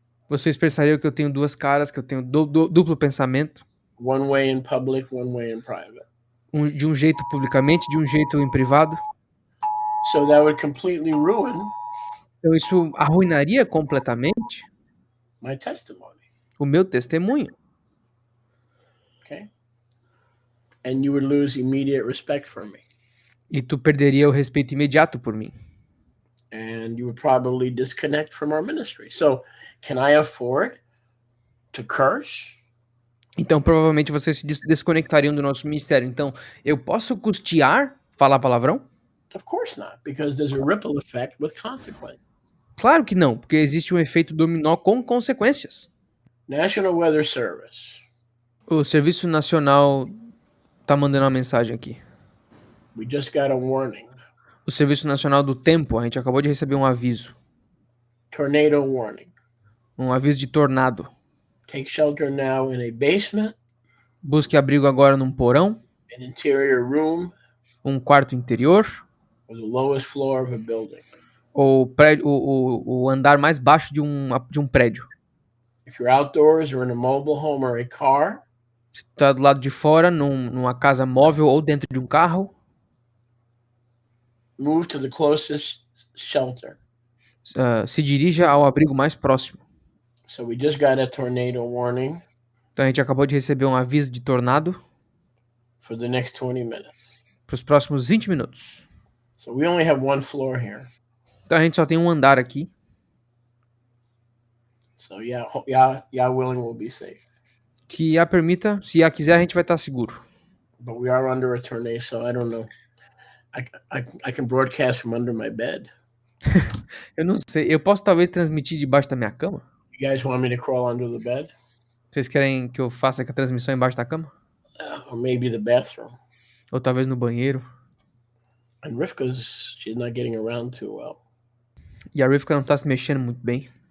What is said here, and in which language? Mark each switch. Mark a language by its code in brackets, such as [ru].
[pt] Vocês pensariam que eu tenho duas caras, que eu tenho duplo pensamento. [en] One way in public, one way in private. [pt] De um jeito publicamente, de um jeito em privado. [en] So that would completely ruin [pt] Então isso arruinaria completamente [en] my testimony. [pt] o meu testemunho. [en] Okay? And you would lose immediate respect for me. [pt] E tu perderia o respeito imediato por mim. [en] And you would probably disconnect from our ministry. So, can I afford to curse? [pt] Então provavelmente vocês se desconectariam do nosso ministério. Então, eu posso custear falar palavrão? [en] Of course not, because there's a ripple effect with consequences. [pt] Claro que não, porque existe um efeito dominó com consequências. [en] National Weather Service. [pt] O Serviço Nacional tá mandando uma mensagem aqui. [en] We just got a warning. [pt] O Serviço Nacional do Tempo, a gente acabou de receber um aviso. [en] Tornado warning. [pt] Um aviso de tornado. [en] Take shelter now in a basement, [pt] Busque abrigo agora num porão, [en] an interior room, [pt] um quarto interior, [en] or the lowest floor of a building. [pt] ou o andar mais baixo de um prédio. [en] If you're outdoors or in a mobile home or a car, [pt] Se tá do lado de fora, numa casa móvel ou dentro de um carro, [en] move to the closest shelter. [pt] Se dirija ao abrigo mais próximo. [en] So we just got a tornado warning [pt] Então a gente acabou de receber um aviso de tornado [en] for the next 20 minutes. [pt] para os próximos 20 minutos. [en] So we only have one floor here. [pt] Então a gente só tem um andar aqui. [en] So yeah, willing, we'll be safe. [pt] Que a permita, se a quiser, a gente vai estar seguro. [en] but we are under a tornado, so I don't know. I can broadcast from under my bed. [pt] Eu não sei. Eu posso talvez transmitir debaixo da minha cama? [en] You guys want me to crawl under the bed? [pt] Vocês querem que eu faça a transmissão embaixo da cama? [en] Or maybe the bathroom. [pt] Ou talvez no banheiro? [en] And she's not getting around too well. [pt] E a Rivka não tá se mexendo muito bem.